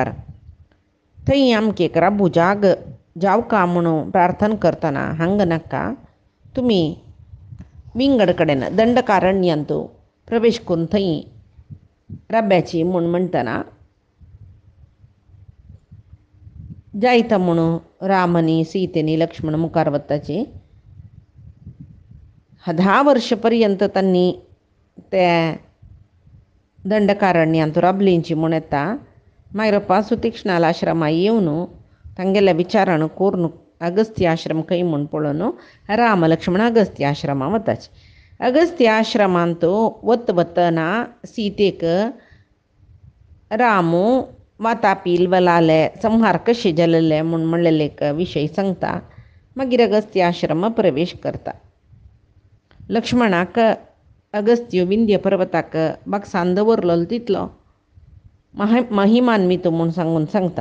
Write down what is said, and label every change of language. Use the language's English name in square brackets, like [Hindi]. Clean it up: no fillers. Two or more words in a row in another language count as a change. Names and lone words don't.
[Konkani] थंय आमकां एक राबू जाव का म्हणून प्रार्थना करतना हांगा नाका तुमी विंगड कडेन दंडकारण्यांतू प्रवेश करून थंय राब्याची म्हूण म्हणटना जायता म्हणून रामनी सीतेनी लक्ष्मण मुखार वताची. 10 वर्ष पर्यंत तांणी त्या दंडकारण्यांतू राबलींची म्हूण येता. मागीर सुतीक्ष्णाल आश्रमा येवन तांगेल्या विचारान करून अगस्त्य आश्रम खंय म्हूण पळोवन राम लक्ष्मण अगस्त्य आश्रमा वताचे. अगस्त्य आश्रमांतू वतना सीतेक रामू वातापील वलाले संहार कशे जाल्ले म्हूण म्हणलेले एक विशय सांगता. मागीर अगस्त्य आश्रम प्रवेश करता. लक्ष्मणाक अगस्त्य विंध्य पर्वताक बागसान दवरलो तितलो महिमान्वित म्हूण सांगता.